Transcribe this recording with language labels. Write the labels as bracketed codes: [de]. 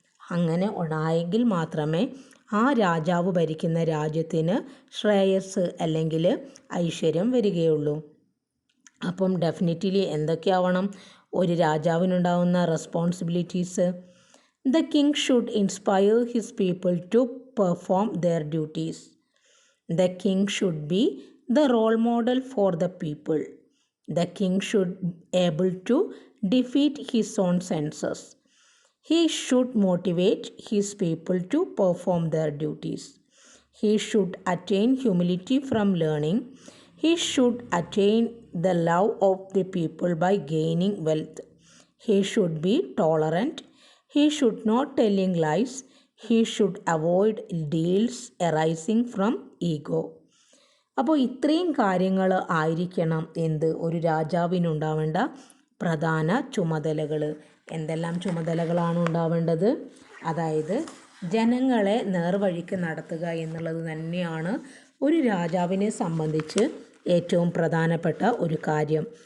[ml] അങ്ങനെ ഉണ്ടായെങ്കിൽ മാത്രമേ ആ രാജാവ് ഭരിക്കുന്ന രാജ്യത്തിന് ശ്രേയസ് അല്ലെങ്കിൽ ഐശ്വര്യം വരികയുള്ളൂ. അപ്പം ഡെഫിനറ്റ്ലി എന്തൊക്കെയാവണം ഒരു രാജാവിനുണ്ടാവുന്ന responsibilities? [en] The king should inspire his people to perform their duties. The king should be the role model for the people. The king should be able to defeat his own senses. He should motivate his people to perform their duties. He should attain humility from learning. He should attain the love of the people by gaining wealth. He should be tolerant. He should not telling lies. He should avoid deals arising from ego. [ml] അപ്പോൾ ഇത്രയും കാര്യങ്ങൾ ആയിരിക്കണം എന്ത്? ഒരു രാജാവിനുണ്ടാവേണ്ട പ്രധാന ചുമതലകൾ. എന്തെല്ലാം ചുമതലകളാണ് ഉണ്ടാവേണ്ടത്? അതായത് ജനങ്ങളെ നേർവഴിക്ക് നടത്തുക എന്നുള്ളത് തന്നെയാണ് ഒരു രാജാവിനെ സംബന്ധിച്ച് ഏറ്റവും പ്രധാനപ്പെട്ട ഒരു കാര്യം.